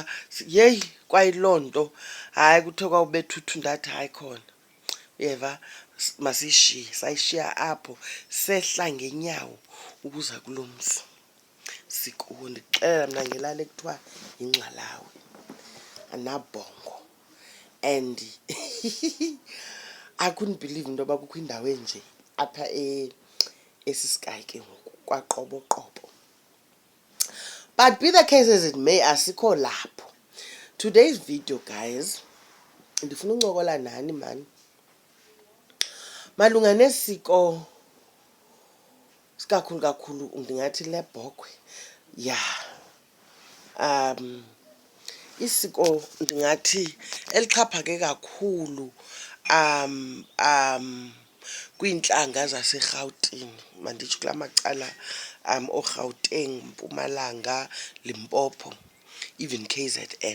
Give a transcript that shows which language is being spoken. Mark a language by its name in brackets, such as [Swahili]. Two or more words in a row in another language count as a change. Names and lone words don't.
[Xhosa] Yeyi kwayiloo nto hayi kuthiwe kwawubethuthu ndathi hayi khona uyeva masiyishiye. Sayishiya apho sehla ngenyawo ukuza kulo mzi sikuwo. Ndixelela mna ngelali ekuthiwa yingxalawe anabhongo, [English] and I couldn't believe [Xhosa] into yoba kukho indawo enje apha esisky ke ngoku kwaqoboqobo. [English] But be the case as it may, asikho lapho. Today's video, guys, [Xhosa] ndifuna uncokola nani man malunga nesiko kakhulu ndingathi lebhokhwe. Isiko ndingathi elixhaphake kakhulu kwiintlanga zaseRhawutini, manditsho kula macala oRhawuteng, Mpumalanga, Limpopo, even KZN.